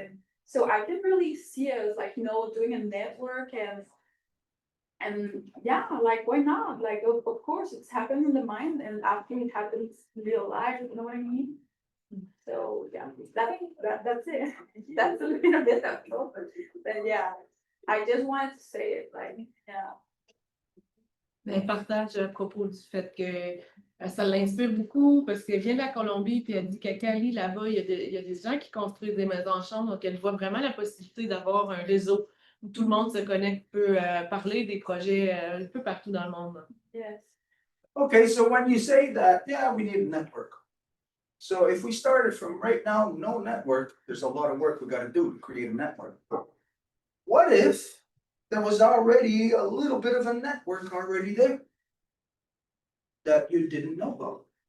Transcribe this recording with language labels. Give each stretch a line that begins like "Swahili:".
English: And so I can really see us like, you know, doing a network and yeah, like why not? Like of course it's happened in the mind, and after it happens in real life, you know what I mean? So yeah, that's it. That's a little bit of it. But yeah, I just wanted to say it, like, yeah.
French: Mais partage à propos du fait que ça l'inspire beaucoup parce qu'elle vient de la Colombie puis elle dit qu'à Cali, là-bas, il y a des gens qui construisent des maisons en chambre, donc elle voit vraiment la possibilité d'avoir un réseau où tout le monde se connecte, peut parler des projets un peu partout dans le monde.
English: Yes. Okay, so when you say that, yeah, we need a network. So if we started from right now, no network, there's a lot of work we gotta do to create a network. What if there was already a little bit of a network already there that you didn't know about?